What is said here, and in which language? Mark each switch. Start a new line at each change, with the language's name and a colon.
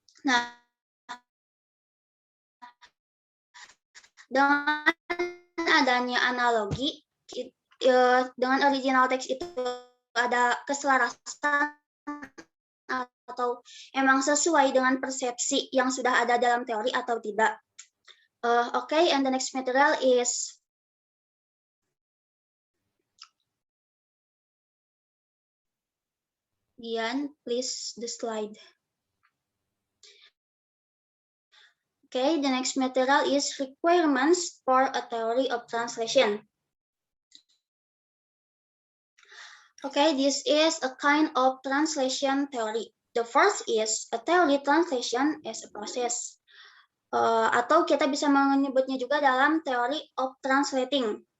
Indonesian: Nah, dengan adanya analogi, dengan original text itu ada keselarasan atau emang sesuai dengan persepsi yang sudah ada dalam teori atau tidak.
English: Okay, and the next material is Dian, please the slide. Okay, the next material is requirements for a theory of translation. Okay, this is a kind of translation theory. The first is a theory translation as a process.
Indonesian: Atau kita bisa menyebutnya juga dalam theory of translating.